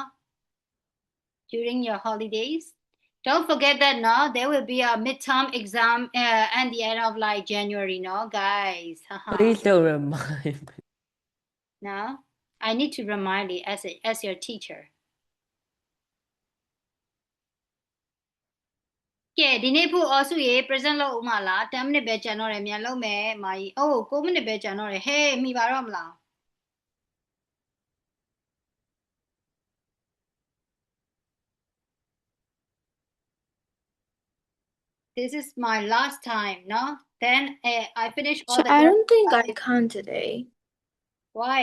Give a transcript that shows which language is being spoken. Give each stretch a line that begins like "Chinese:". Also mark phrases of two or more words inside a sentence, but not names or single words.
English: During your holidays? Don't forget that now there will be a midterm exam at the end of like January, no, guys. Please don't remind me. No, I need to remind you as your teacher.
Burmese: ကဲဒီနေ့ဖို့အော်စုရေ present လုပ်ဦးမလား10 minute ပဲကြံတော့တယ်မြန်လုပ်မယ်မာကြီးအိုး9 minute ပဲကြံတော့တယ်ဟေးမိပါတော့မလား
English: This is my last time, no? Then I finish all the I don't think I can today. Why?